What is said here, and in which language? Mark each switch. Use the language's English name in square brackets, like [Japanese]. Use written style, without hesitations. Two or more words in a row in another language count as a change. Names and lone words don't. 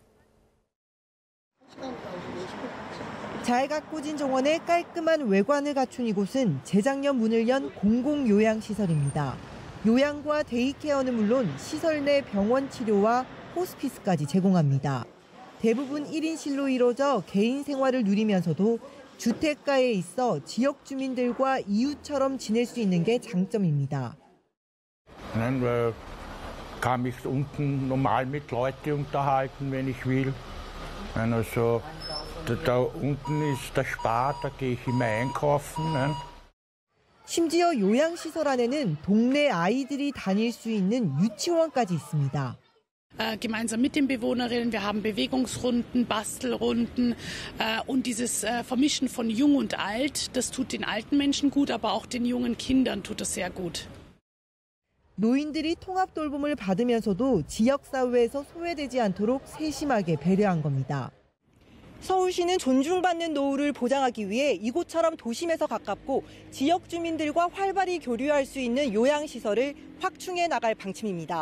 [Korean] 잘 가꾸진 정원에 깔끔한 외관을 갖춘 이곳은 재작년 문을 연 공공요양시설입니다. 요양과 데이케어는 물론 시설 내 병원 치료와 호스피스까지 제공합니다. 대부분 1인실로 이루어져 개인 생활을 누리면서도 주택가에 있어 지역 주민들과 이웃처럼 지낼 수 있는 게 장점입니다. [German] Dann kann mich unten normal mit Leuten unterhalten, wenn ich will. Also da unten ist der Spar, da gehe ich immer einkaufen. [Korean] 심지어 요양시설 안에는 동네 아이들이 다닐 수 있는 유치원까지 있습니다. [German] Gemeinsam mit den Bewohnerinnen. Wir haben Bewegungsrunden, Bastelrunden und dieses Vermischen von Jung und Alt, das tut den alten Menschen gut, aber auch den jungen Kindern tut es sehr gut. [Korean] 노인들이 통합 돌봄을 받으면서도 지역사회에서 소외되지 않도록 세심하게 배려한 겁니다. 서울시는 존중받는 노후를 보장하기 위해 이곳처럼 도심에서 가깝고 지역 주민들과 활발히 교류할 수 있는 요양시설을 확충해 나갈 방침입니다.